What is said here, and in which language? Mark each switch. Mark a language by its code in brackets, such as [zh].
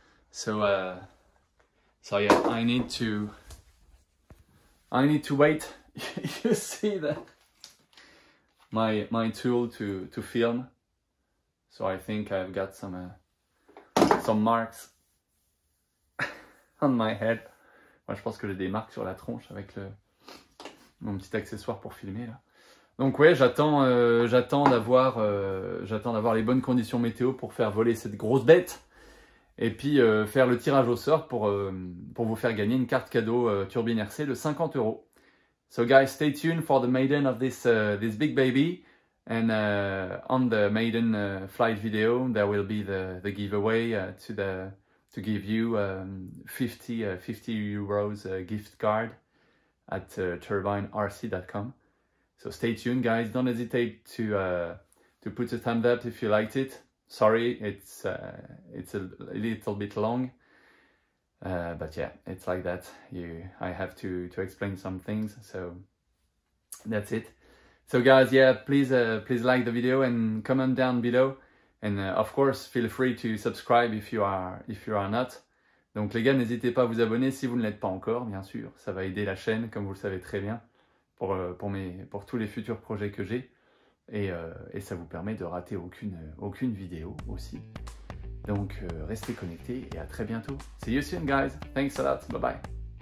[en] So yeah, I need to wait. You see that my tool to film. So I think I've got some marks on my head. [fr] Moi je pense que j'ai des marques sur la tronche avec mon petit accessoire pour filmer là. Donc ouais, j'attends d'avoir les bonnes conditions météo pour faire voler cette grosse bête. Et puis faire le tirage au sort pour vous faire gagner une carte cadeau Turbine RC de 50 €. [en] So guys, stay tuned for the maiden of this big baby, and on the maiden flight video there will be the giveaway to give you 50 € gift card at turbinerc.com. So stay tuned guys, don't hesitate to put a thumbs up if you liked it. Sorry, it's a little bit long, but yeah, it's like that. I have to explain some things, so that's it. So guys, yeah, please like the video and comment down below, and of course feel free to subscribe if you are not. [fr] Donc les gars, n'hésitez pas à vous abonner si vous ne l'êtes pas encore, bien sûr. Ça va aider la chaîne, comme vous le savez très bien, pour tous les futurs projets que j'ai. Et ça vous permet de rater aucune vidéo aussi. Donc restez connectés et à très bientôt. [en] See you soon guys. Thanks a lot. Bye bye.